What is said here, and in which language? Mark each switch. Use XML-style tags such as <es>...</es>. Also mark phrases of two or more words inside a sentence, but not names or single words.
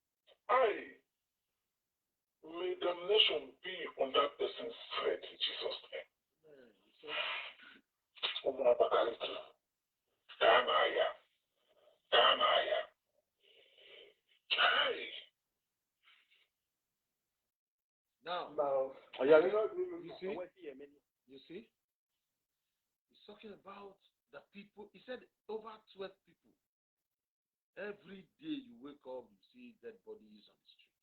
<en>May damnation be on that person's head in Jesus' name.</en> <ig>Ụmụ Abakaliki, gaa n'ahịa, gaa n'ahịa.</ig> <en>Now, you see, he's talking about the people. He said over 12 people. Every day you wake up, you see dead bodies on the streets.</en>